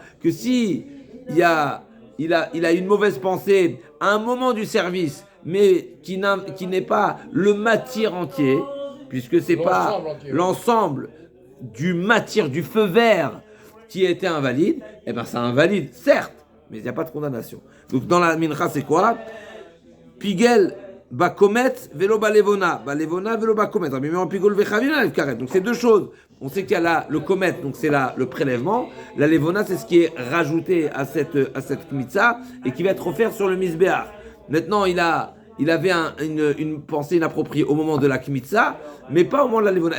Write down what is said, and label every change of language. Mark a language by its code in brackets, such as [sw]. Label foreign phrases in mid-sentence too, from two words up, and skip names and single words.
[fr] Que si il a une mauvaise pensée à un moment du service, mais qui n'est pas le matière entier, puisque c'est pas l'ensemble du matière, du feu vert qui était invalide, et bien ça invalide, certes, mais il n'y a pas de condamnation. Donc dans la mincha, c'est quoi? [he] פיגל בקומץ ולא בלבונה ולא בקומץ. [fr] Donc c'est deux choses. On sait qu'il y a là le komet, donc c'est là le prélèvement. La levona, c'est ce qui est rajouté à cette kmitza et qui va être offert sur le misbéach. Maintenant, il avait une pensée inappropriée au moment de la kmitza, mais pas au moment de la levona.